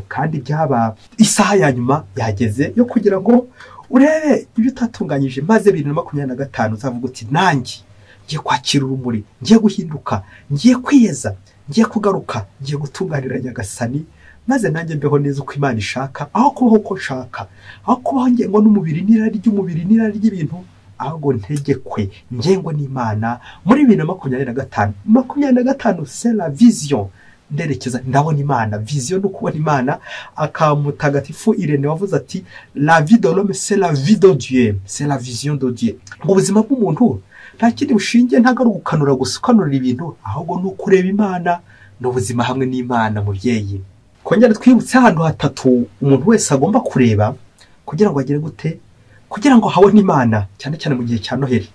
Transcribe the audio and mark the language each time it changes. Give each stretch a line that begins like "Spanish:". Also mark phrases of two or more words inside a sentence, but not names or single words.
Kinyarwanda: Kandi byaba isaha ya nyuma yageze yo kugira ngo urebe ibyo utatunganyije, maze 2025 uzavuga uti nanjye ngiye kwakira urumuri, ngiye guhinduka, ngiye kwiyeza, ngiye kugaruka, ngiye gutunganira Nyagasani, maze nanjye mbeho neza uko Imana ishaka, aho kubaho uko nshaka, aho kubaho ngengo n'umubiri n'irari ry'umubiri n'irari ry'ibintu, ahubwo ntegekwe ngengo n'Imana.
French: Muri 2025 c'est la vision,
Kinyarwanda: nderekeza ndabona Imana. Vision no kubona Imana. Akamutagatifu Irene wavuze ati
French: la vie de l'homme c'est la vie de Dieu, c'est la vision de Dieu.
Kinyarwanda: Mu buzima bw'umuntu nta kindi bushingiye, ntago ari ugukanura gusa ukanura ibintu, ahubwo no kureba Imana n'ubuzima hamwe n'Imana. Mubyeyi, kongera twibutse ahantu hatatu umuntu wese agomba kureba kugira ngo agere gute, kugira ngo habone Imana, cyane cyane mu gihe cya Noheli.